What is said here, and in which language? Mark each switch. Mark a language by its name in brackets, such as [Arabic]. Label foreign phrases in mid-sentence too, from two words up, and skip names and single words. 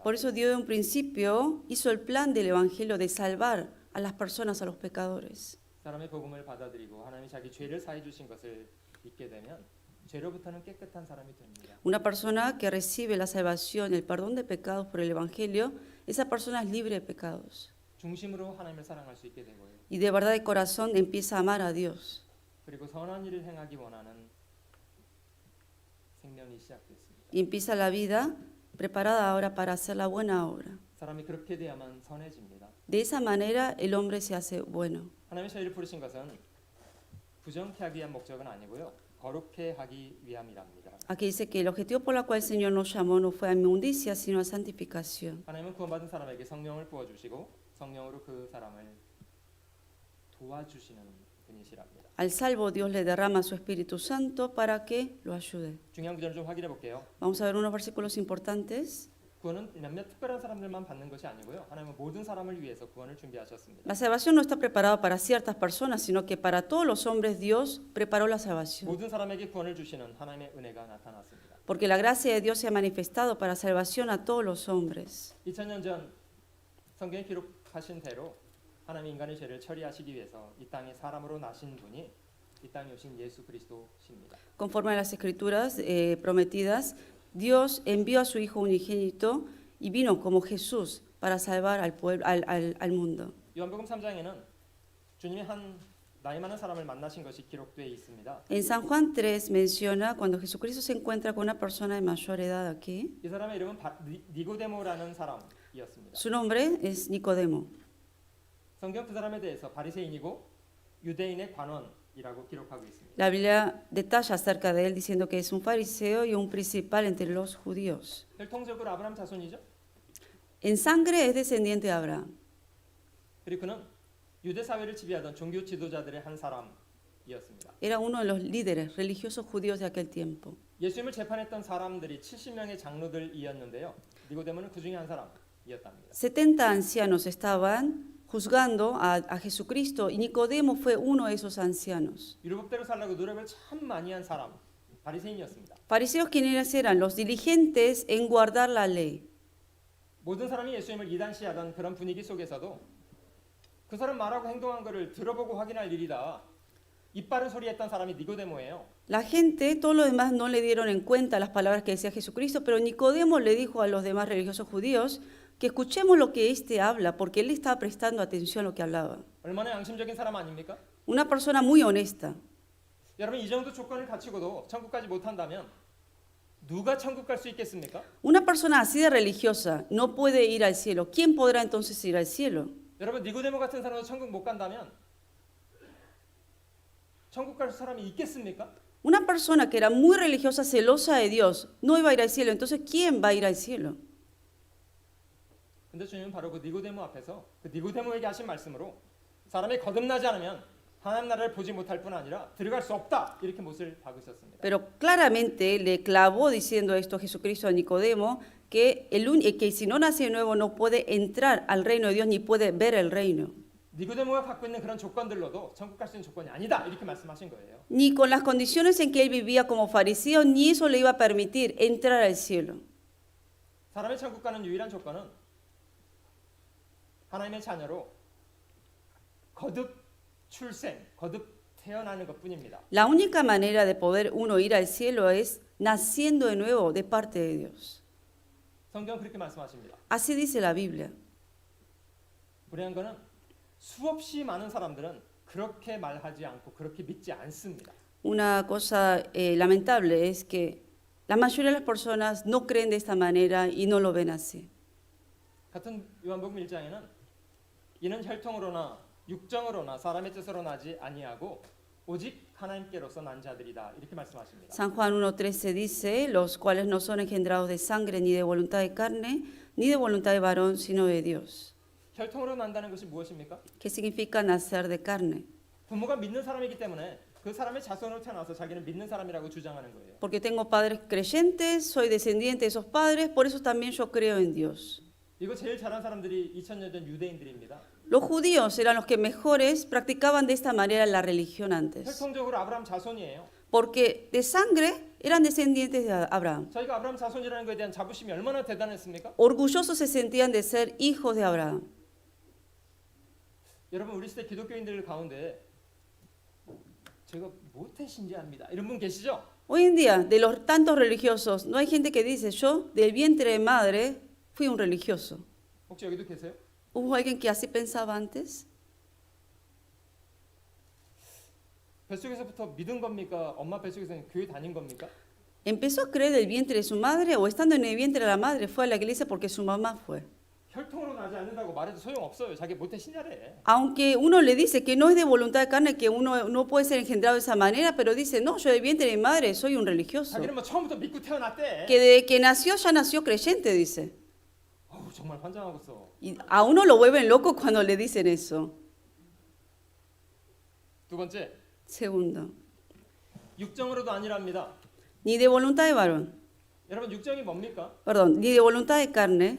[Spanish] Por eso Dios de un principio hizo el plan del Evangelio de salvar a las personas, a los pecadores. [Korean] 사람의 복음을 받아들이고 하나님이 자기 죄를 사해 주신 것을 믿게 되면 죄로부터는 깨끗한 사람이 됩니다. [Spanish] Una persona que recibe la salvación, el perdón de pecados por el Evangelio, esa persona es libre de pecados. [Korean] 중심으로 하나님을 사랑할 수 있게 되고요. [Spanish] Y de verdad de corazón empieza a amar a Dios. [Korean] 그리고 선한 일을 행하기 원하는 생명이 시작됐습니다. [Spanish] Y empieza la vida preparada ahora para hacer la buena obra. [Korean] 사람이 그렇게 돼야만 선해집니다. [Spanish] De esa manera el hombre se hace bueno. [Korean] 하나님이 저희를 부르신 것은 부정케 하기 위한 목적은 아니고요. 거룩해 하기 위함이랍니다. [Spanish] Aquí dice que el objetivo por el cual el Señor nos llamó no fue a inmundicia, sino a santificación. [Korean] 하나님은 구원받은 사람에게 성령을 부어주시고 성령으로 그 사람을 도와주시는 분이시랍니다. [Spanish] Al salvo Dios le derrama su Espíritu Santo para que lo ayude. [Korean] 중요한 구절을 좀 확인해 볼게요. [Spanish] Vamos a ver unos versículos importantes. [Korean] 구원은 몇몇 특별한 사람들만 받는 것이 아니고요. 하나님은 모든 사람을 위해서 구원을 준비하셨습니다. [Spanish] La salvación no está preparada para ciertas personas, sino que para todos los hombres Dios preparó la salvación. [Korean] 모든 사람에게 구원을 주시는 하나님의 은혜가 나타났습니다. [Spanish] Porque la gracia de Dios se ha manifestado para salvación a todos los hombres. [Korean] 2000년 전 성경에 기록하신 대로 하나님 인간의 죄를 처리하시기 위해서 이 땅에 사람으로 나신 분이 이 땅에 오신 예수 그리스도십니다. [Spanish] Conforme a las escrituras prometidas, Dios envió a su Hijo unigénito y vino como Jesús para salvar al pueblo, al mundo. [Korean] 요한복음 3장에는 주님이 한 나이 많은 사람을 만나신 것이 기록되어 있습니다. [Spanish] En San Juan 3 menciona cuando Jesucristo se encuentra con una persona de mayor edad aquí. [Korean] 이 사람의 이름은 니고데모라는 사람이었습니다. [Spanish] Su nombre es Nicodemo. [Korean] 성경 그 사람에 대해서 바리새인이고 유대인의 관원이라고 기록하고 있습니다. [Spanish] La Biblia detalla acerca de él diciendo que es un fariseo y un principal entre los judíos. [Korean] 혈통적으로 아브라함 자손이죠. [Spanish] En sangre es descendiente de Abraham. [Korean] 그리고 그는 유대 사회를 지배하던 종교 지도자들의 한 사람이었습니다. [Spanish] Era uno de los líderes religiosos judíos de aquel tiempo. [Korean] 예수님을 재판했던 사람들이 70명의 장로들이었는데요. 니고데모는 그 중에 한 사람이었답니다. [Spanish] 70 ancianos estaban juzgando a Jesucristo y Nicodemo fue uno de esos ancianos. [Korean] 율법대로 살라고 노력을 참 많이 한 사람, 바리새인이었습니다. [Spanish] Fariseos quienes eran los diligentes en guardar la ley. [Korean] 모든 사람이 예수님을 이단시하던 그런 분위기 속에서도 그 사람 말하고 행동한 거를 들어보고 확인할 일이다. 입 바른 소리 했던 사람이 니고데모예요. [Spanish] La gente, todos los demás no le dieron en cuenta las palabras que decía Jesucristo, pero Nicodemo le dijo a los demás religiosos judíos que escuchemos lo que éste habla, porque él estaba prestando atención a lo que hablaba. [Korean] 얼마나 양심적인 사람 아닙니까? [Spanish] Una persona muy honesta. [Korean] 여러분 이 정도 조건을 갖추고도 천국 가지 못한다면 누가 천국 갈 수 있겠습니까? [Spanish] Una persona así de religiosa no puede ir al cielo. ¿Quién podrá entonces ir al cielo? [Korean] 여러분 니고데모 같은 사람도 천국 못 간다면 천국 갈 사람이 있겠습니까? [Spanish] Una persona que era muy religiosa, celosa de Dios, no iba a ir al cielo. Entonces, ¿quién va a ir al cielo? [Korean] 근데 주님은 바로 그 니고데모 앞에서 그 니고데모에게 하신 말씀으로 사람이 거듭나지 않으면 하나님 나라를 보지 못할 뿐 아니라 들어갈 수 없다 이렇게 못을 박으셨습니다. [Spanish] Pero claramente le clavó diciendo esto Jesucristo a Nicodemo, que si no nace de nuevo no puede entrar al reino de Dios ni puede ver el reino. [Korean] 니고데모가 갖고 있는 그런 조건들로도 천국 갈 수 있는 조건이 아니다 이렇게 말씀하신 거예요. [Spanish] Ni con las condiciones en que él vivía como fariseo, ni eso le iba a permitir entrar al cielo. [Korean] 사람의 천국 가는 유일한 조건은 하나님의 자녀로 거듭 출생, 거듭 태어나는 것뿐입니다. [Spanish] La única manera de poder uno ir al cielo es naciendo de nuevo de parte de Dios. [Korean] 성경 그렇게 말씀하십니다. [Spanish] Así dice la Biblia. [Korean] 불행한 거는 수없이 많은 사람들은 그렇게 말하지 않고 그렇게 믿지 않습니다. [Spanish] Una cosa lamentable es que la mayoría de las personas no creen de esta manera y no lo ven así. [Korean] 같은 요한복음 1장에는 이는 혈통으로나 육정으로나 사람의 뜻으로 나지 아니하고 오직 하나님께로서 난 자들이다 이렇게 말씀하십니다. [Spanish] San Juan 1:13 dice, los cuales no son engendrados de sangre ni de voluntad de carne, ni de voluntad de varón, sino de Dios. [Korean] 혈통으로 난다는 것이 무엇입니까? [Spanish] ¿Qué significa nacer de carne? [Korean] 부모가 믿는 사람이기 때문에 그 사람의 자손으로 태어나서 자기는 믿는 사람이라고 주장하는 거예요. [Spanish] Porque tengo padres creyentes, soy descendiente de esos padres, por eso también yo creo en Dios. [Korean] 이거 제일 잘한 사람들이 2000년 전 유대인들입니다. [Spanish] Los judíos eran los que mejores practicaban de esta manera la religión antes, [Korean] 혈통적으로 아브라함 자손이에요. [Spanish] porque de sangre eran descendientes de Abraham. [Korean] 저희가 아브라함 자손이라는 것에 대한 자부심이 얼마나 대단했습니까? [Spanish] Orgullosos se sentían de ser hijos de Abraham. [Korean] 여러분 우리 시대 기독교인들 가운데 제가 모태 신자입니다. 이런 분 계시죠? [Spanish] Hoy en día, de los tantos religiosos, no hay gente que dice, yo del vientre de madre fui un religioso. [Korean] 혹시 여기도 계세요? [Spanish] ¿Hubo alguien que así pensaba antes? [Korean] 뱃속에서부터 믿은 겁니까? 엄마 뱃속에서 교회 다닌 겁니까? [Spanish] ¿Empezó a creer del vientre de su madre o estando en el vientre de la madre fue a la iglesia porque su mamá fue? [Korean] 혈통으로 나지 않는다고 말해도 소용없어요. 자기 모태 신자래. [Spanish] Aunque uno le dice que no es de voluntad de carne, que uno no puede ser engendrado de esa manera, pero dice, no, yo del vientre de mi madre soy un religioso. [Korean] 자기는 뭐 처음부터 믿고 태어났대. [Spanish] Que desde que nació ya nació creyente, dice. [Korean] 어우, 정말 환장하겠어. [Spanish] Y a uno lo vuelven loco cuando le dicen eso. [Korean] 두 번째, [Spanish] Segundo, [Korean] 육정으로도 아니랍니다. [Spanish] ni de voluntad de varón, [Korean] 여러분 육정이 뭡니까? [Spanish] perdón, ni de voluntad de carne.